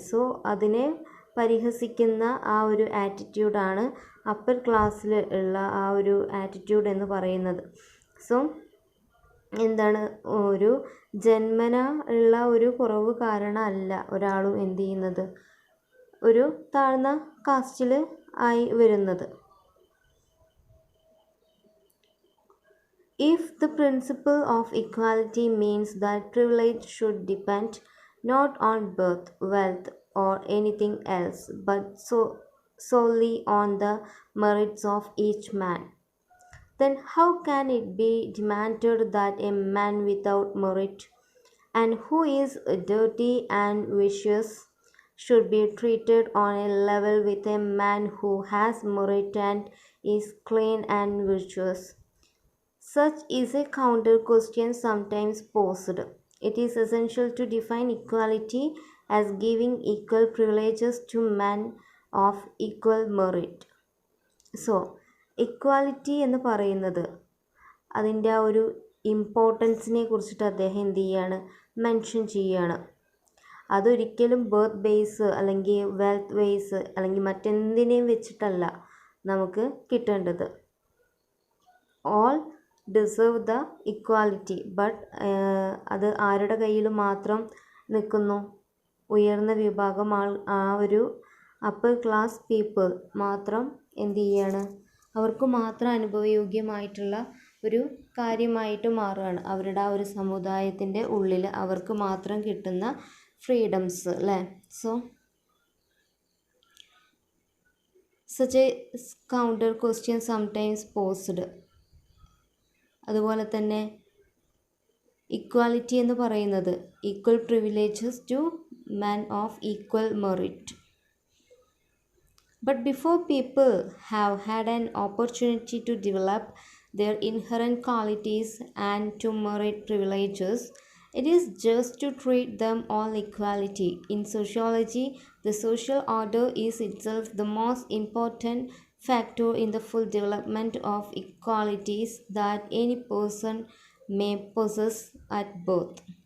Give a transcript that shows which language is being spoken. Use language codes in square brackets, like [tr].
[ml] So അതിനെ പരിഹസിക്കുന്ന ആ ഒരു ആറ്റിറ്റ്യൂഡാണ് അപ്പർ ക്ലാസ്സിൽ ഉള്ള ആ ഒരു ആറ്റിറ്റ്യൂഡ് എന്ന് പറയുന്നത്. സോ എന്താണ്, ഒരു ജന്മന ഉള്ള ഒരു കുറവ് കാരണമല്ല ഒരാളും എന്ത് ചെയ്യുന്നത്, ഒരു താഴ്ന്ന കാസ്റ്റിൽ ആയി വരുന്നത്. [en] If the principle of equality means that privilege should depend not on birth, wealth, or anything else, but solely on the merits of each man, then how can it be demanded that a man without merit and who is dirty and vicious should be treated on a level with a man who has merit and is clean and virtuous? Such is a counter question sometimes posed. It is essential to define equality as giving equal privileges to men of equal merit. [ml] So equality എന്ന് പറയുന്നത് അതിൻ്റെ ആ ഒരു ഇമ്പോർട്ടൻസിനെ കുറിച്ചിട്ട് അദ്ദേഹം എന്ത് ചെയ്യാണ്, mention ചെയ്യുകയാണ്. അതൊരിക്കലും ബർത്ത് ബേസ് അല്ലെങ്കിൽ വെൽത്ത് ബേസ് അല്ലെങ്കിൽ മറ്റെന്തിനേയും വെച്ചിട്ടല്ല നമുക്ക് കിട്ടേണ്ടത്. [en] all deserve the equality, but [ml] അത് ആരുടെ കയ്യിൽ മാത്രം നിൽക്കുന്നു, ഉയർന്ന വിഭാഗം ആ ഒരു അപ്പർ ക്ലാസ് പീപ്പിൾ മാത്രം എന്ത് ചെയ്യാണ്, അവർക്ക് മാത്രം അനുഭവയോഗ്യമായിട്ടുള്ള ഒരു കാര്യമായിട്ട് മാറുകയാണ്. അവരുടെ ആ ഒരു സമുദായത്തിൻ്റെ ഉള്ളിൽ അവർക്ക് മാത്രം കിട്ടുന്ന ഫ്രീഡംസ് അല്ലേ. [en] So such a counter question sometimes posed. [ml] അതുപോലെ തന്നെ ഇക്വാലിറ്റി എന്ന് പറയുന്നത് [en] Equal privileges to man of equal merit. But before people have had an opportunity to develop their inherent qualities and to merit privileges, it is just to treat them all equality. In sociology, the social order is itself the most important factor in the full development of equalities that any person may possess at birth.